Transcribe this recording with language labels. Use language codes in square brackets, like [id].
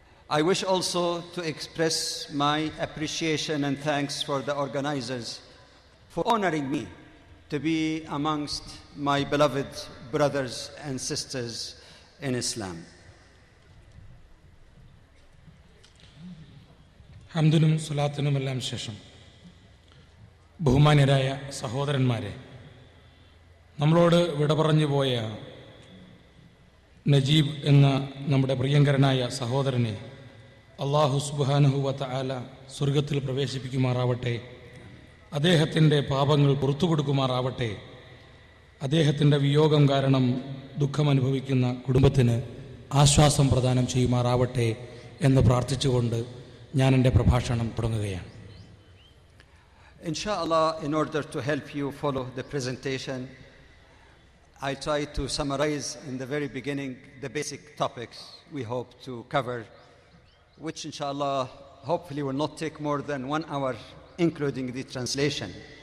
[en] I wish also to express my appreciation and thanks for the organizers for honoring me to be amongst my beloved brothers and sisters in Islam. [ml] ഹംദിനും സ്വലാത്തിനുമെല്ലാം ശേഷം ബഹുമാന്യരായ സഹോദരന്മാരെ, നമ്മളോട് വിട പറഞ്ഞു പോയ നജീബ് എന്ന നമ്മുടെ പ്രിയങ്കരനായ സഹോദരനെ അല്ലാഹു സുബ്ഹാനഹു വ തആല സ്വർഗത്തിൽ പ്രവേശിപ്പിക്കുമാറാവട്ടെ. അദ്ദേഹത്തിൻ്റെ പാപങ്ങൾ പുറത്തു കൊടുക്കുമാറാവട്ടെ. അദ്ദേഹത്തിൻ്റെ വിയോഗം കാരണം ദുഃഖമനുഭവിക്കുന്ന കുടുംബത്തിന് ആശ്വാസം പ്രദാനം ചെയ്യുമാറാവട്ടെ എന്ന് പ്രാർത്ഥിച്ചുകൊണ്ട് ഞാൻ എൻ്റെ പ്രഭാഷണം തുടങ്ങുകയാണ്. [en] Inshallah, in order to help you follow the presentation, I try to summarize in the very beginning the basic topics we hope to cover, which inshallah hopefully will not take more than 1 hour, including the translation.